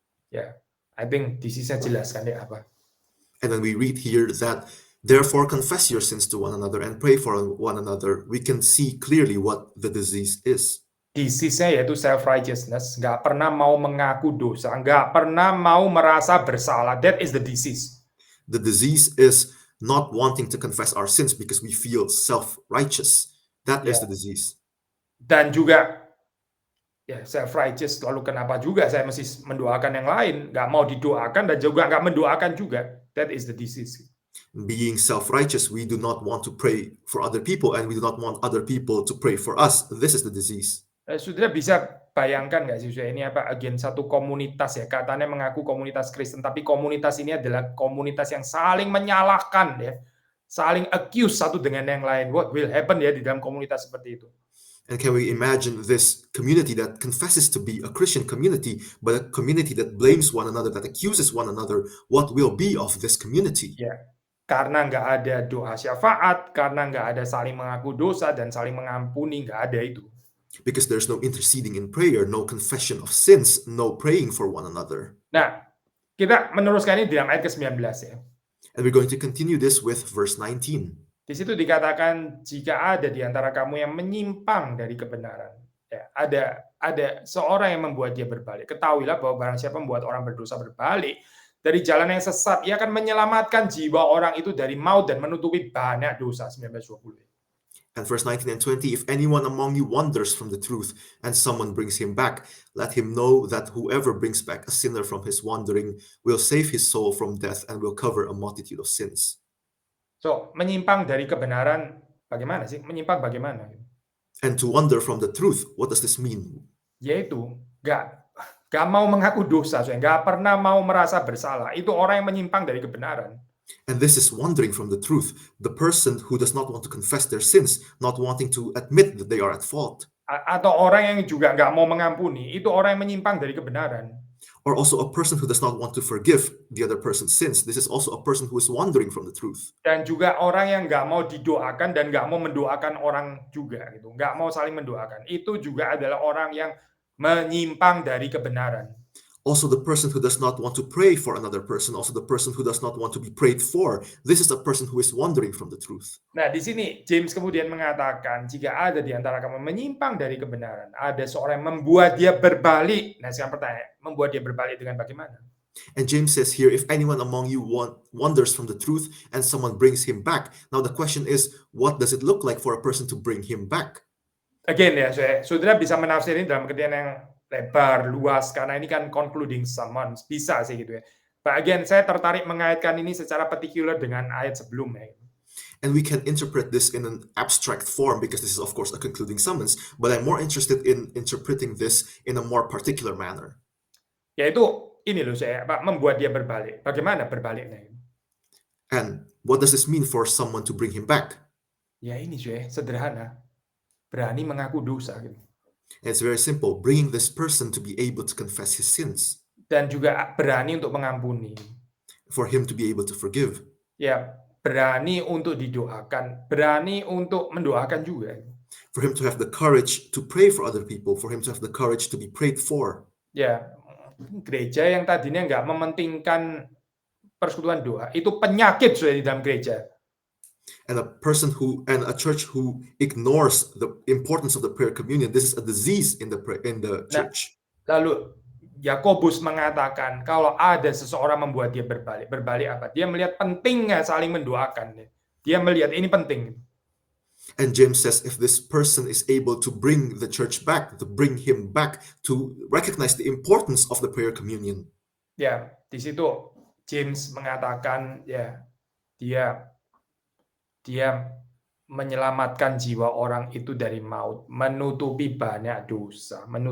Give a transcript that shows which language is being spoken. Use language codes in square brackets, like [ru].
[id] Ya, [en] I think [id] disease-nya jelas kan ya apa. [en] And then we read here that, therefore confess your sins to one another and pray for one another. We can see clearly what the disease is. [id] Disease-nya yaitu self-righteousness, nggak pernah mau mengaku dosa, nggak pernah mau merasa bersalah. [en] That is the disease. The disease is not wanting to confess our sins because we feel self-righteous. That is the disease. [id] Dan juga ya self-righteous, lalu kenapa juga saya mesti mendoakan yang lain? Nggak mau didoakan dan juga nggak mendoakan juga. [en] That is the disease. Being self-righteous, we do not want to pray for other people and we do not want other people to pray for us. This is the disease. [id] Sudah bisa bayangkan nggak sih, ini apa again satu komunitas ya, katanya mengaku komunitas Kristen, tapi komunitas ini adalah komunitas yang saling menyalahkan ya, saling accuse satu dengan yang lain. [en] What will happen [id] ya di dalam komunitas seperti itu? [en] And can we imagine this community that confesses to be a Christian community, but a community that blames one another, that accuses one another? What will be of this community? [id] Ya, karena nggak ada doa syafaat, karena nggak ada saling mengaku dosa dan saling mengampuni, nggak ada itu. [en] Because there's no interceding in prayer, no confession of sins, no praying for one another. [id] Nah, kita meneruskan ini di dalam ayat ke-19 ya. [en] And we're going to continue this with verse 19. [id] Di situ dikatakan jika ada di antara kamu yang menyimpang dari kebenaran, ya, ada seorang yang membuat dia berbalik. Ketahuilah bahwa barang siapa membuat orang berdosa berbalik dari jalan yang sesat, ia akan menyelamatkan jiwa orang itu dari maut dan menutupi banyak dosa. 19:20. [en] And verse 19 and 20, if anyone among you wanders from the truth and someone brings him back, let him know that whoever brings back a sinner from his wandering will save his soul from death and will cover a multitude of sins. [id] So, menyimpang dari kebenaran bagaimana sih? Menyimpang bagaimana? [en] And to wander from the truth, what does this mean? [id] Yaitu gak mau mengaku dosa, gak pernah mau merasa bersalah. Itu orang yang menyimpang dari kebenaran. [en] And this is wandering from the truth, the person who does not want to confess their sins, not wanting to admit that they are at fault. [id] Atau orang yang juga gak mau mengampuni, itu orang yang menyimpang dari kebenaran. [en] Or also a person who does not want to forgive the other person's sins. This is also a person who is wandering from the truth. [id] Dan juga orang yang gak mau didoakan dan gak mau mendoakan orang juga, gitu. Gak mau saling mendoakan. Itu juga adalah orang yang menyimpang dari kebenaran. [en] Also the person who does not want to pray for another person, also the person who does not want to be prayed for. This is a person who is wandering from the truth. [id] Nah, di sini James kemudian mengatakan, jika ada di antara kamu menyimpang dari kebenaran, ada seorang yang membuat dia berbalik. Nah, sekarang pertanyaan, membuat dia berbalik dengan bagaimana? [en] And James says here, if anyone among you wanders from the truth and someone brings him back. Now the question is, what does it look like for a person to bring him back? [id] Again ya, saudara bisa menafsir ini dalam artian yang lebar, luas, karena ini kan concluding summons, bisa sih gitu ya. [en] But again, [id] saya tertarik mengaitkan ini secara particular dengan ayat sebelumnya. [en] And we can interpret this in an abstract form because this is of course a concluding summons, but I'm more interested in interpreting this in a more particular manner. [id] Yaitu ini loh membuat dia berbalik. Bagaimana berbaliknya? [en] And what does this mean for someone to bring him back? [id] Ya ini sederhana. Berani mengaku dosa gitu. [en] It's very simple, bringing this person to be able to confess his sins. [id] Dan juga berani untuk mengampuni. [en] For him to be able to forgive. [id] Ya, berani untuk didoakan, berani untuk mendoakan juga. [en] For him to have the courage to pray for other people, for him to have the courage to be prayed for. [id] Ya, gereja yang tadinya nggak mementingkan persekutuan doa, itu penyakit sudah di dalam gereja. [en] And a church who ignores the importance of the prayer communion, this is a disease in the church. [id] Lalu Yakobus mengatakan kalau ada seseorang membuat dia berbalik apa? Dia melihat pentingnya saling mendoakan. Dia melihat ini penting. [en] And James says if this person is able to bring the church back, to bring him back, to recognize the importance of the prayer communion. [id] Ya, di situ James mengatakan ya dia menyelamatkan jiwa orang itu dari maut, menutupi banyak dosa.